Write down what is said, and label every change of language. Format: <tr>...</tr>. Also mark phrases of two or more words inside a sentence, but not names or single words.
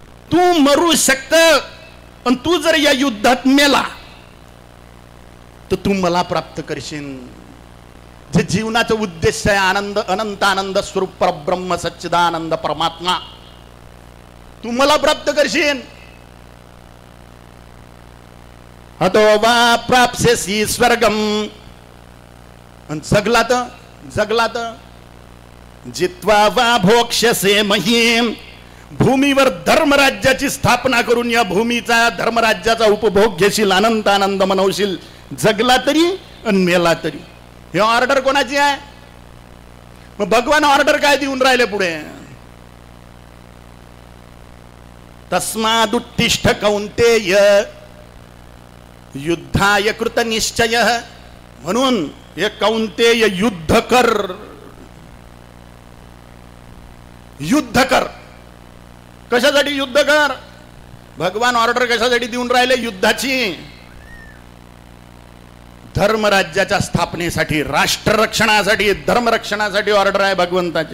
<mr>तू मरू शकत, पण तू जर या युद्धात मेला तर तू मला प्राप्त करशील. जे जीवनाचं उद्देश आहे आनंद, अनंत आनंद स्वरूप परब्रह्म सच्चिदानंद परमात्मा, तू मला प्राप्त करशील.</mr> <sa>हतो वा प्राप्स्यसि स्वर्गम.</sa> <mr>जगला तर</mr> <sa>जित्वा वा भोक्ष्यसे महीम.</sa> <mr>भूमीवर धर्मराज्याची स्थापना करून या भूमीचा धर्मराज्याचा उपभोग घेशील, अनंत आनंद मनवशील. जगला तरी आणि मेला तरी. हे ऑर्डर कोणाची आहे? मग भगवान ऑर्डर काय देऊन राहिले पुढे?</mr> <sa>तस्मादुत्तिष्ठ कौंतेय युद्धाय कृत निश्चय.</sa> <mr>म्हणून हे कौंतेय युद्ध कर, युद्ध कर. कशासाठी युद्ध कर? भगवान ऑर्डर कशासाठी देऊन राहिले? युद्धाची. धर्मराज्याच्या स्थापनेसाठी, राष्ट्र रक्षणासाठी, धर्मरक्षणासाठी ऑर्डर आहे भगवंताची.</mr>